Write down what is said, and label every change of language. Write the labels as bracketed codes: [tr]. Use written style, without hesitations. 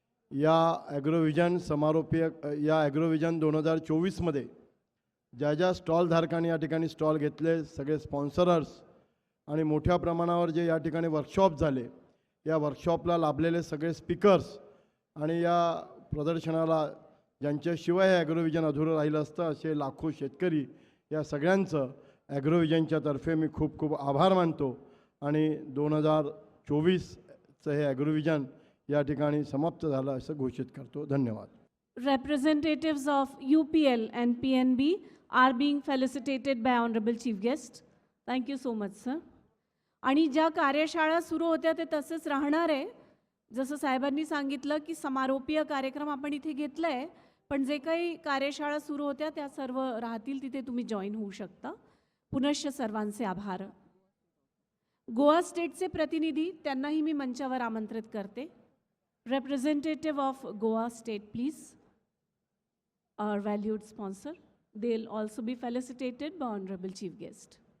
[mr] या ॲग्रोव्हिजन समारोपीय या ॲग्रोव्हिजन 2024मध्ये ज्या ज्या स्टॉलधारकांनी या ठिकाणी स्टॉल घेतले, सगळे स्पॉन्सरर्स आणि मोठ्या प्रमाणावर जे या ठिकाणी वर्कशॉप झाले, या वर्कशॉपला लाभलेले सगळे स्पीकर्स आणि या प्रदर्शनाला ज्यांच्याशिवाय हे ॲग्रोव्हिजन अधुरं राहिलं असतं असे लाखो शेतकरी, या सगळ्यांचं ॲग्रोव्हिजनच्या तर्फे मी खूप खूप आभार मानतो. आणि 2024चं हे ॲग्रोव्हिजन या ठिकाणी समाप्त झालं असं घोषित करतो. धन्यवाद. [en] Representatives of UPL and PNB are being felicitated by Honorable Chief Guest. Thank you so much, sir. [mr] आणि ज्या कार्यशाळा सुरू होत्या ते तसंच राहणार आहे. जसं साहेबांनी सांगितलं की समारोपीय कार्यक्रम आपण इथे घेतला आहे, पण जे काही कार्यशाळा सुरू होत्या त्या सर्व राहतील, तिथे तुम्ही जॉईन होऊ शकता. पुनश्च सर्वांचे आभार. गोवा स्टेटचे प्रतिनिधी त्यांनाही मी मंचावर आमंत्रित करते. [en] Representative of Goa State, please. Our valued sponsor. They'll also be felicitated by Honorable Chief Guest.